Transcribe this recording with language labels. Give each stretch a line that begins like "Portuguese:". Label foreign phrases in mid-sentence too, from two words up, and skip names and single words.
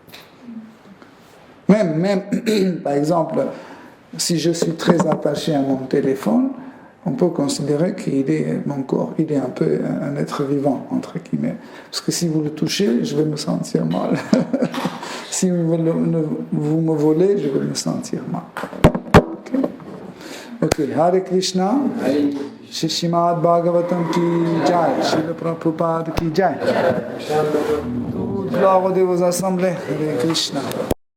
French: Même par exemple, si je suis très attaché à mon téléphone, on peut considérer qu'il est mon corps, il est un peu un être vivant, entre guillemets. Parce que si vous le touchez, je vais me sentir mal. Si vous me volez, je vais me sentir mal.
Hindi: ओके, हरे कृष्ण, श्री श्रीमद् भागवतम् की जय, श्रील प्रभुपाद की जय.
French: Toute gloire de vos assemblées, Hare Krishna.